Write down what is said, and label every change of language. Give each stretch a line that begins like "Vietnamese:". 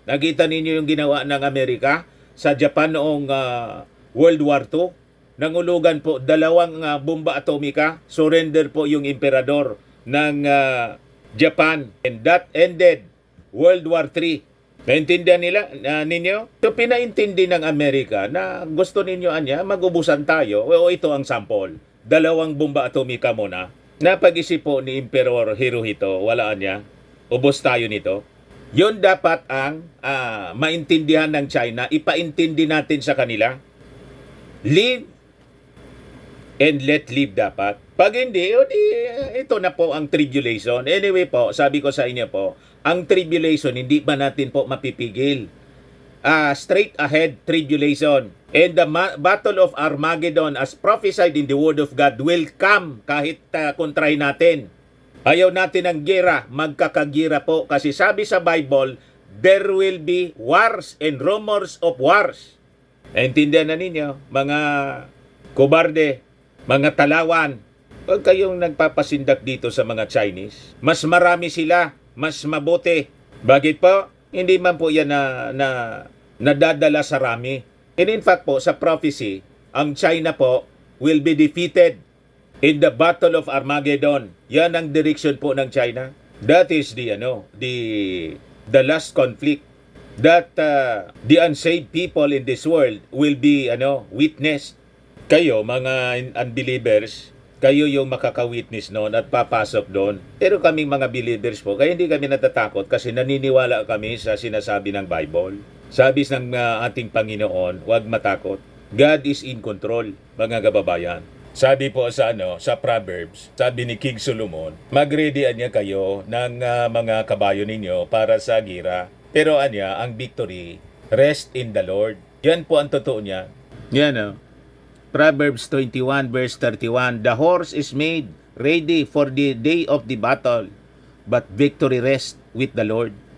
Filipino: Nakita ninyo yung ginawa ng Amerika sa Japan noong World War II. Nangulugan po 2 bomba atomika. Surrender po yung emperador ng Japan.
English: And that ended World War III.
Filipino: Naintindihan ninyo? So, pinaintindi ng Amerika na gusto ninyo magubusan tayo. O ito ang sample. 2 bomba atomika muna. Napag-isip po ni Emperor Hirohito, walaan niya. Ubos tayo nito. Yun dapat ang maintindihan ng China. Ipaintindi natin sa kanila.
English: Live and let live
Filipino: dapat. Pag hindi, o di, ito na po ang tribulation. Anyway po, sabi ko sa inyo po, ang tribulation, hindi pa natin po mapipigil.
English: Straight ahead tribulation. And the battle of Armageddon as prophesied in the Word of God will come
Filipino: kahit kontray natin. Ayaw natin ng gera, magkakagira po. Kasi sabi sa Bible,
English: there will be wars and rumors of wars.
Filipino: Naintindihan na ninyo, mga kobarde, mga talawan, huwag kayong nagpapasindak dito sa mga Chinese. Mas marami sila, mas mabuti. Bakit po? Hindi man po yan nadadala sa rami.
English: And in fact po, sa prophecy, ang China po will be defeated in the Battle of Armageddon.
Filipino: Yan ang direction po ng China.
English: That is the last conflict that the unsaved people in this world will be witness.
Filipino: Kayo mga unbelievers, kayo yung makaka-witness noon at papasok doon. Pero kaming mga believers po, kaya hindi kami natatakot kasi naniniwala kami sa sinasabi ng Bible. Sabi ng ating Panginoon, huwag matakot.
English: God is in control,
Filipino: mga kababayan. Sabi po sa Proverbs, sabi ni King Solomon, mag-readyan niya kayo ng mga kabayo ninyo para sa gira. Pero ang victory,
English: rest in the Lord.
Filipino: Yan po ang totoo niya.
English: Yan Proverbs 21 verse 31, the horse is made ready for the day of the battle, but victory rests with the Lord.